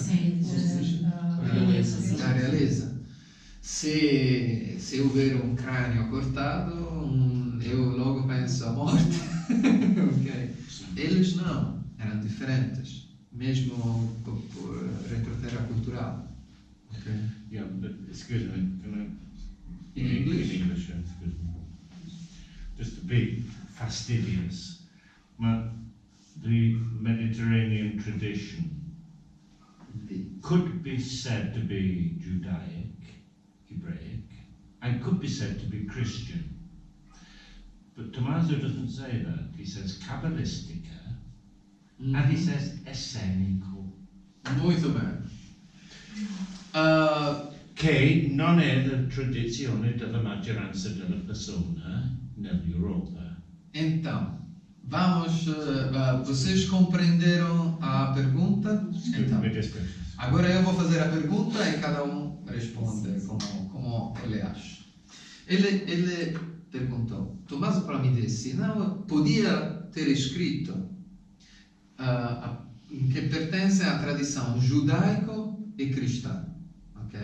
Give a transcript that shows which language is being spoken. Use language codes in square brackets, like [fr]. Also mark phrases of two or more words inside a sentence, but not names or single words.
[pt] Sim, A realeza. Se eu ver um crânio cortado, eu logo penso à morte. Okay. Eles não, eram diferentes, mesmo por retroterra cultural. Okay. [en] Yeah, but excuse me, can I? In English? In English, yeah, excuse me. Just to be fastidious, the Mediterranean tradition could be said to be Judaic, Hebraic, and could be said to be Christian. But Tommaso doesn't say that. He says Kabbalistica, and he says Essenico. [pt] Muito bem. [it] Che non è la tradizione della maggioranza della persona nell'Europa. [pt] Então, vamos. Vocês compreenderam a pergunta? Então, agora eu vou fazer a pergunta e cada um responde como ele acha. Ele perguntou, Tommaso para me disse, não, podia ter escrito que pertence à tradição judaico e cristã, ok?